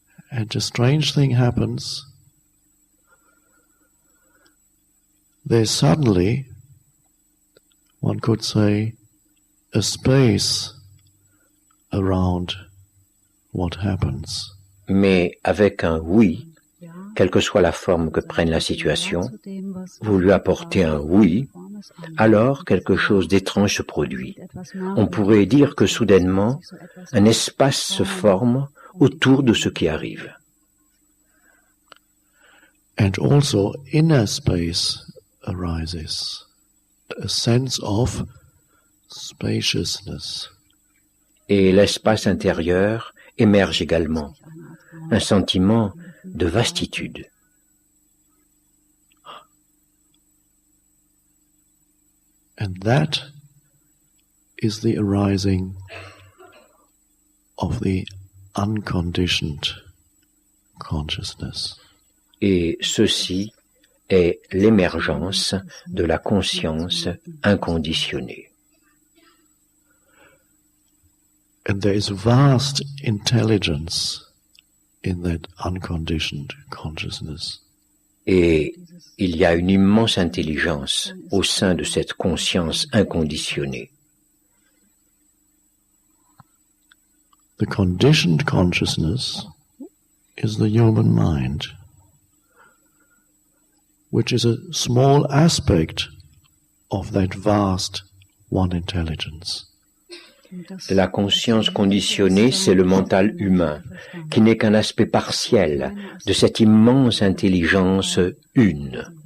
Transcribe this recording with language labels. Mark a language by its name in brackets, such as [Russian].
[English] And a strange thing happens. There's suddenly, one could say, a space around what happens. [French] Mais avec un oui, quelle que soit la forme que prenne la situation, vous lui apportez un oui, alors quelque chose d'étrange se produit. On pourrait dire que soudainement, un espace se forme autour de ce qui arrive. [English] And also inner space arises, a sense of spaciousness. [French] Et l'espace intérieur émerge également, un sentiment de vastitude. [English] And that is the arising of the unconditioned consciousness. [French] Et ceci est l'émergence de la conscience inconditionnée. [English] And there is vast intelligence in that unconditioned consciousness. [French] Et il y a une immense intelligence au sein de cette conscience inconditionnée. [English] The conditioned consciousness is the human mind, which is a small aspect of that vast one intelligence. [French] La conscience conditionnée, c'est le mental humain, qui n'est qu'un aspect partiel de cette immense intelligence une.